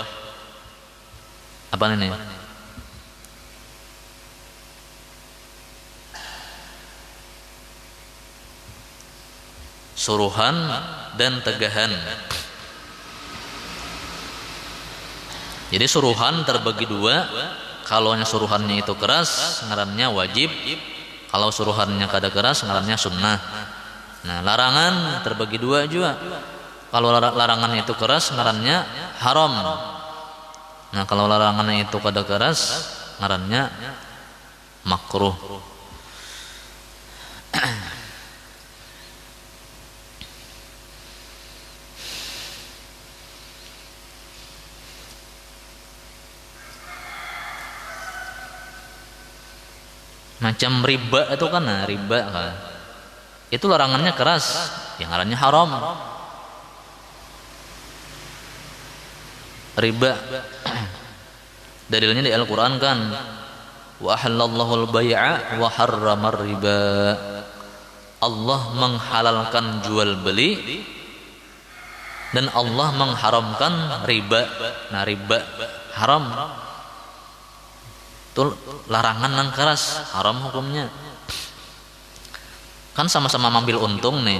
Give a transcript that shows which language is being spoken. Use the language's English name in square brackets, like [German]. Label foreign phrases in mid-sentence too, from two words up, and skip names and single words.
[Indonesian] Apa ini? Suruhan dan tegahan. Jadi suruhan terbagi 2. [Banjar] Kalau suruhannya itu keras ngarannya wajib, kalau suruhannya kada keras ngarannya sunnah. [Indonesian] Nah, larangan terbagi 2 juga. Kalau larangannya itu keras ngarannya haram. [Banjar] Nah, kalau larangannya itu kada keras ngarannya makruh. [Indonesian] Macam riba itu kan, nah, riba kan. Itu larangannya keras, yang ngarannya haram. Riba dalilnya di Al-Qur'an kan, [Arabic] وأحل الله البيع وحرم الربا. [Indonesian] Allah menghalalkan jual beli dan Allah mengharamkan riba. Nah, riba haram. Itu larangan yang keras, haram hukumnya. Kan sama-sama ambil untung nih.